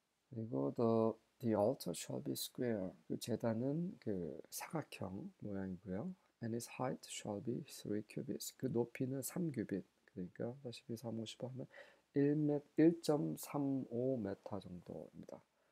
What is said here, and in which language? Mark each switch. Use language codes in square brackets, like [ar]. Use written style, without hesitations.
[ko] 그리고 [en] the altar shall be square. [ko] 그 제단은 그 사각형 모양이고요. [en] And its height shall be 3 cubits. [ko] 그 높이는 3규빗. 그러니까 42, 3, 5, 15 하면 1.35m 정도입니다.